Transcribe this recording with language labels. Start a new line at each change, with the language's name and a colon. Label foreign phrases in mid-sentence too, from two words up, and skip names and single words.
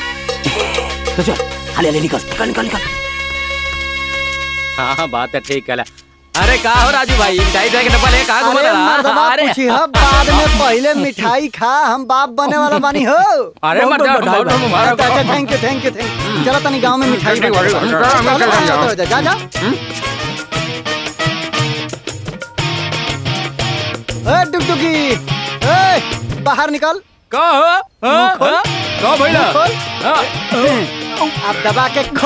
Bhojpuri: तो चल, हाले हाले निकल निकल निकल निकल। हाँ बात है ठीक है। अरे का हो राजू भाई, मिठाई दे के डब्बा ले कहाँ घुमा अरे पूछी हो, बाद में पहले मिठाई खा, हम बाप बने वाला बानी हो। अरे
English: अच्छा thank you thank you thank you.
Bhojpuri: चलो तनी गांव में मिठाई जा जा। ए डुगडुगी, ए बाहर निकल। का भइला? अब दबा के खो।